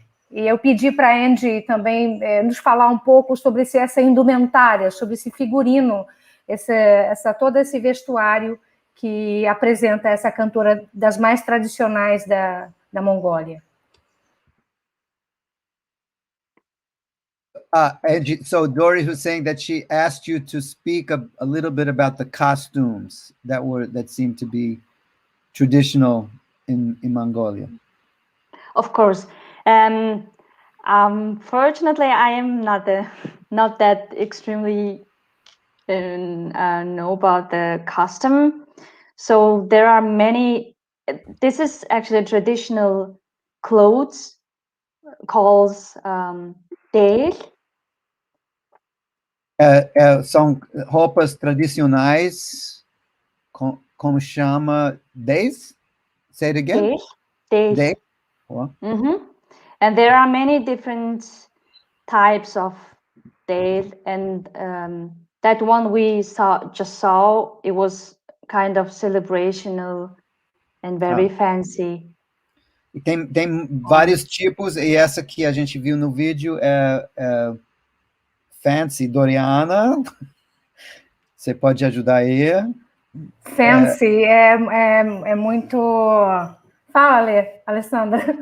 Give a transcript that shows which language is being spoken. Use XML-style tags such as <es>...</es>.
<pt>E eu pedi para a Enji também nos falar um pouco sobre essa indumentária, sobre esse figurino, todo esse vestuário que apresenta essa cantora das mais tradicionais da Mongólia.</pt> <en>And so Dory was saying that she asked you to speak a little bit about the costumes that seem to be traditional in Mongolia. Of course. Fortunately, I am not that extremely know about the custom. So there are many. This is actually a traditional clothes called del.</en> <pt>São roupas tradicionais, como chama? Days?</pt> <en>Say it again. Days. Oh. And there are many different types of days, and that one we just saw, it was kind of celebrational and very fancy.</en> <pt>E tem vários tipos, e essa que a gente viu no vídeo é fancy, Doriana. Você pode ajudar aí? Fancy é muito... Fala, Alessandra.</pt>